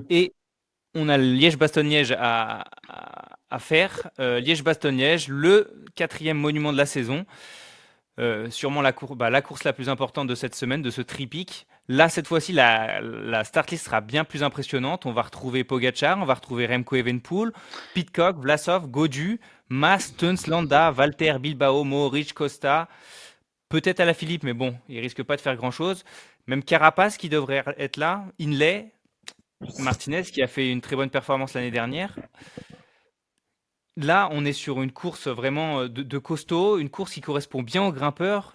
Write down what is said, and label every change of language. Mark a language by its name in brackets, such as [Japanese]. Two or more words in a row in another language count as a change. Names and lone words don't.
[French] Et on a le Liège-Bastogne-Liège à faire. Liège-Bastogne-Liège, le 4e monument de la saison. Sûrement la course la plus importante de cette semaine, de ce triptyque. Là, cette fois-ci, la start list sera bien plus impressionnante. On va retrouver Pogacar, on va retrouver Remco Evenepoel, Pidcock, Vlasov, Gaudu, Mas, Teuns, Landa, Valter, Bilbao, Mohoric, Costa. Peut-être Alaphilippe, mais bon, il risque pas de faire grand-chose. Même Carapaz qui devrait être là, Hindley, Martinez qui a fait une très bonne performance l'année dernière. Là, on est sur une course vraiment de costaud, une course qui correspond bien aux grimpeurs.